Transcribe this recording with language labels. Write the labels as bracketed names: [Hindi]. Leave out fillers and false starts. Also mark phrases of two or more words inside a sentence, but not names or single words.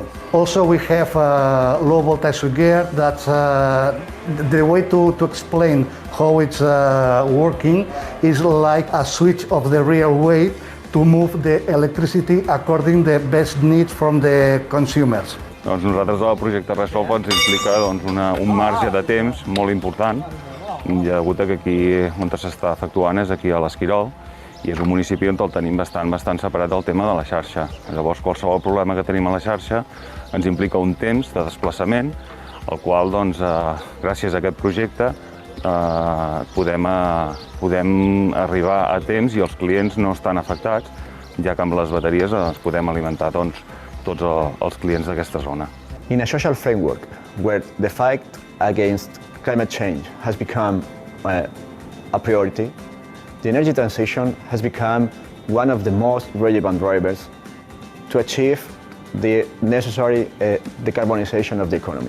[English] Also, we have low voltage switchgear. That's the way to explain how it's working is like a switch of the real way to move the electricity according to the best needs from the consumers. [Catalan] Doncs nosaltres el projecte Resolve ens implica un marge de temps molt important, degut a que aquí on s'està efectuant és aquí a l'Esquirol, i és un municipi on el tenim bastant separat del tema de la xarxa. Llavors, qualsevol problema que tenim a la xarxa ens implica un temps de desplaçament, el qual, doncs, gràcies a aquest projecte, podem arribar a temps i els clients no estan afectats, ja que amb les bateries ens podem alimentar, doncs, tots els clients d'aquesta zona. [English] In a social framework where the fight against climate change has become a priority, the energy transition has become one of the most relevant drivers to achieve the necessary decarbonization of the economy.